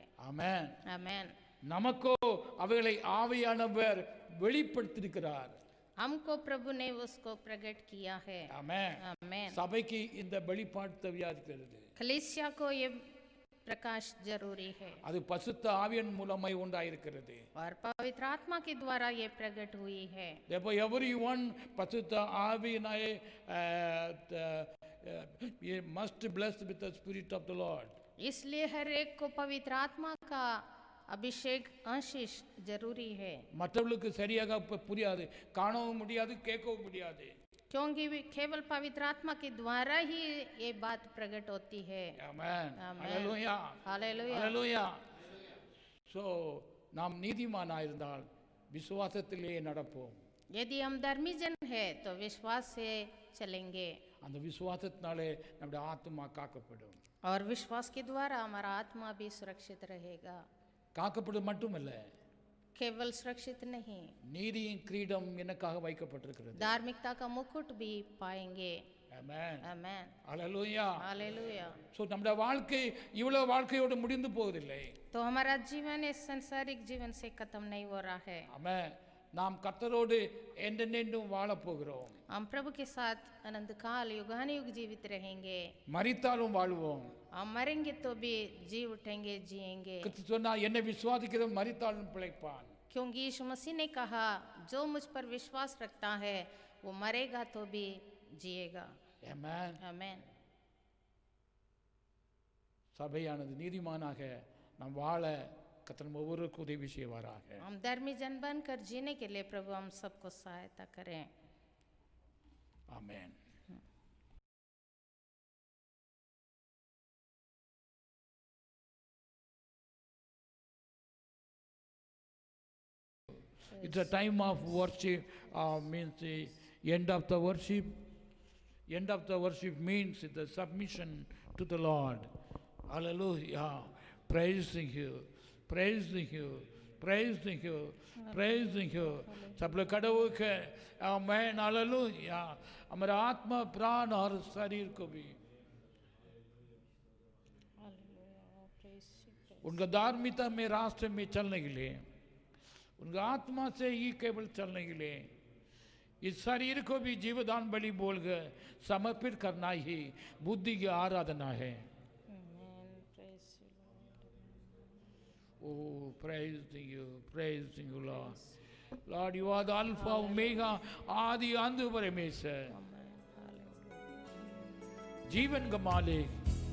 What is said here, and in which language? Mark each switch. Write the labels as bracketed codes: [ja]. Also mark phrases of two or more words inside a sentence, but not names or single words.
[ta] ஆமென். [hi] आमीन। [ta] நமக்கோ அவைகளை ஆவியானவர் வெளிப்படுத்தியிருக்கிறார். [hi] हमको प्रभु ने उसको प्रकट किया है। [ta] ஆமென். [hi] आमीन। [ta] சபைக்கு இந்த வெளிப்பாடு தேவையா இருக்கிறது. [hi] कलीसिया को ये प्रकाश जरूरी है [ta] அது பசுத்த ஆவியின் மூலமாய் உண்டாயிருக்கிறது. [hi] और पवित्र आत्मा के द्वारा ये प्रकट हुई है। [en] Therefore everyone [ta] பசுத்த ஆவியினாலே [en] must blessed with the spirit of the Lord. [hi] इसलिए हर एक को पवित्र आत्मा का अभिषेक आशीष जरूरी है, [ta] மற்றவர்களுக்கு சரியாக புரியாது, காணவும் முடியாது, கேட்கவும் முடியாது. [hi] क्योंकि केवल पवित्र आत्मा के द्वारा ही ये बात प्रकट होती है। [en] Amen. Amen. Hallelujah. Hallelujah. Hallelujah. [ta] So நாம் நீதிமானாயிருந்தால் விசுவாசத்திலே நடப்போம். [hi] यदि हम धर्मी जन है तो विश्वास से चलेंगे [ta] அந்த விசுவாசத்தினாலே நம்முடைய ஆத்மா காக்கப்படும். [hi] और विश्वास के द्वारा हमारा आत्मा भी सुरक्षित रहेगा। [ta] காக்கப்படும் மட்டுமல்ல, [hi] केवल सुरक्षित नहीं, [ta] நீதியின் கிரீடம் எனக்காக வைக்கப்பட்டிருக்கிறது. [hi] धार्मिकता का मुकुट भी पाएंगे। [en] Amen. [hi] आमेन। [en] Hallelujah. [hi] हालेलुया। [ta] So நம்முடைய வாழ்க்கை இவ்வளவு வாழ்க்கையோடு முடிந்து போவதில்லை. [hi] तो हमारा जीवन इस संसारिक जीवन से खत्म नहीं हो रहा है। [ta] ஆமென். நாம் கர்த்தரோடு என்றென்றும் வாழப் போகிறோம். [hi] हम प्रभु के साथ अनंत काल युगानुयुग जीवित रहेंगे। [ta] மரித்தாலும் வாழ்வோம். [hi] हम मरेंगे तो भी जी उठेंगे, जिएंगे, [ta] கிறிஸ்து சொன்னார், என்னை விசுவாசிக்கிறவன் மரித்தாலும் பிழைப்பான். [hi] क्योंकि यीशु मसीह ने कहा जो मुझ पर विश्वास रखता है वो मरेगा तो भी जिएगा। [en] Amen. [hi] आमेन। [ta] சபையானது நீதிமானாக நாம் வாழ கர்த்தர் ஒவ்வொருவருக்கும் உதவி செய்வாராக. [hi] हम धर्मी जन बनकर जीने के लिए प्रभु हम सबको सहायता करें। [ta] ஆமென். [en] It's a time of worship, means the end of the worship. End of the worship means the submission to the Lord. Hallelujah. Praising you, praising you, praising you, praising you. [hi] सब लोग खड़े होकर आमेन, हालेलुया। हमारा आत्मा, प्राण और शरीर को भी उनका धार्मिकता में रास्ते में चलने के लिए, उनका आत्मा से ही केवल चलने के लिए इस शरीर को भी जीवदान बलि बोलकर समर्पित करना ही बुद्धि की आराधना है। [en] Oh, praising you, Lord. Lord, you are the Alpha, Omega, [hi] आदि अंत परमेश्वर, जीवन का मालिक,